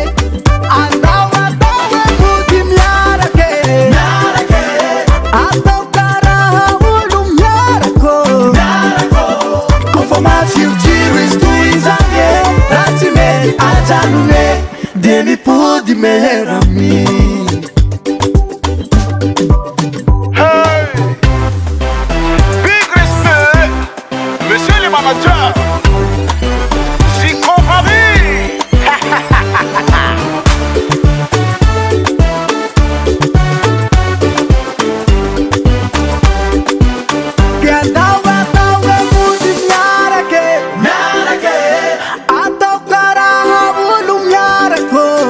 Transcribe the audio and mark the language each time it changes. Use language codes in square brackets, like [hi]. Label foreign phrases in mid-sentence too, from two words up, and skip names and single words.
[mg] Andao atao hoe mody miarake, atao karaha olo miarako. Kofa matsirotsiro izy toy zany e, raha tsy mety ajanone, de mipody meherami. Hey! [en] Big respect, [fr] monsieur le manager, j'y comprends bien. [mg] Ke andao atao hoe mody miarake, atao karaha olo miarako.